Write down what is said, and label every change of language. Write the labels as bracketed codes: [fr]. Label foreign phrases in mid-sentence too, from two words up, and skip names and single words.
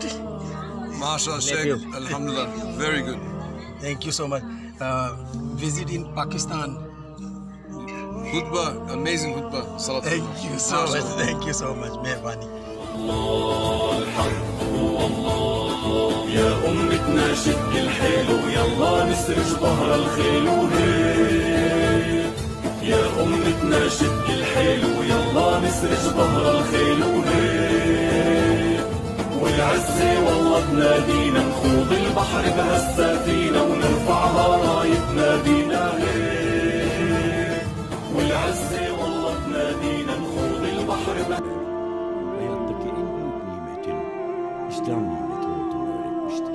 [en] Masha Sheikh, Alhamdulillah, very good. Thank you so much. Visit in Pakistan. Khutbah, amazing khutbah. Salat Thank you so much. Thank you so much. Mehrbani. [ar] يا أمتنا شد الحيل ويلا نسرج ظهر الخيل وهيك. يا أمتنا شد الحيل ويلا نسرج ظهر الخيل وهيك. والعزة والله تنادينا نخوض البحر بهالسفينة ونرفعها راية نادينا هيك. والعزة والله تنادينا نخوض البحر [tr] Hayattaki en büyük nimetin İslam nimeti olduğunu öğretmiştir.